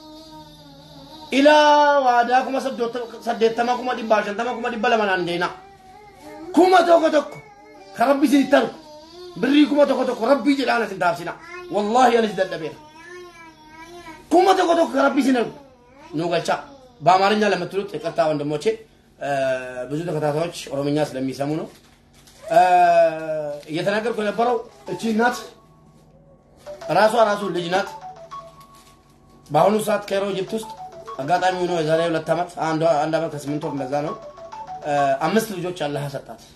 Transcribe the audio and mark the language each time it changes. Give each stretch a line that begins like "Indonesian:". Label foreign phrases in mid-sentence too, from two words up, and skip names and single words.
Oromo: ilaa waadaa 80,000 200,000 naan deena 1,000 ka rabbi isin itti argu birrii 1,000 rabbii jedhaan isin taabsina wallahi anis dadhabeera 1,000 ka rabbi isin argu nu galcha
Amharic: በአማርኛ ለምትሉት ይቅርታ ወንድሞቼ ብዙ ተከታታዮች ኦሮምኛ ስለሚሰሙ ነው እየተናገርኩ የነበረው እቺ ናት ራሱ ልጅ ናት በአሁኑ ሰዓት ካይሮ ኢጅፕት ውስጥ አጋጣሚ ሆኖ የዛሬ 2 ዓመት አንድ ዓመት ከ8 ወር እንደዛ ነው 5 ልጆች አላህ ሰጣት